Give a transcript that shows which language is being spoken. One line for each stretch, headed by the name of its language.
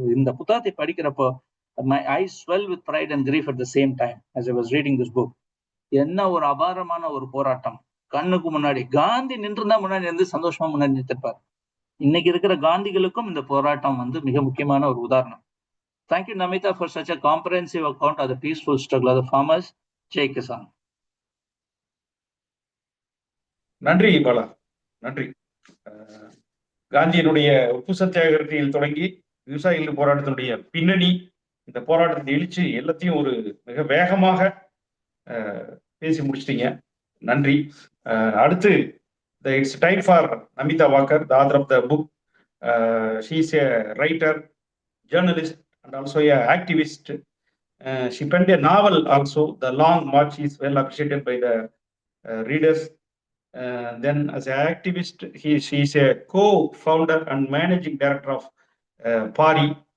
Tamil: இந்த புத்தகத்தை படிக்கிறப்போ,
English: my eyes swell with pride and grief at the same time as I was reading this book.
Tamil: என்ன ஒரு அபாரமான ஒரு போராட்டம். கண்ணுக்கு முன்னாடி காந்தி நின்றுதான் முன்னாடி இருந்து சந்தோஷமா முன்னாடி நிறுத்திருப்பார். இன்னைக்கு இருக்கிற காந்திகளுக்கும் இந்த போராட்டம் வந்து மிக முக்கியமான ஒரு உதாரணம்.
English: Thank you, Namita, for such a comprehensive account of the peaceful struggle of the farmers.
Hindi: Jai Kisan.
Tamil: நன்றி பாலா, நன்றி. காந்தியினுடைய உப்பு சத்தியாகிரகத்தில் தொடங்கி விவசாயிகள் போராட்டத்தினுடைய பின்னணி, இந்த போராட்டத்தை எழுச்சி எல்லாத்தையும் ஒரு மிக வேகமாக பேசி முடிச்சிட்டீங்க. நன்றி.
English: அடுத்து it's time for Namita Waikar, the author of the book. She is a writer, journalist, and also a activist. She penned a novel also, The Long March, is well appreciated by the readers. Then as an activist, she is a co-founder and managing director of PARI.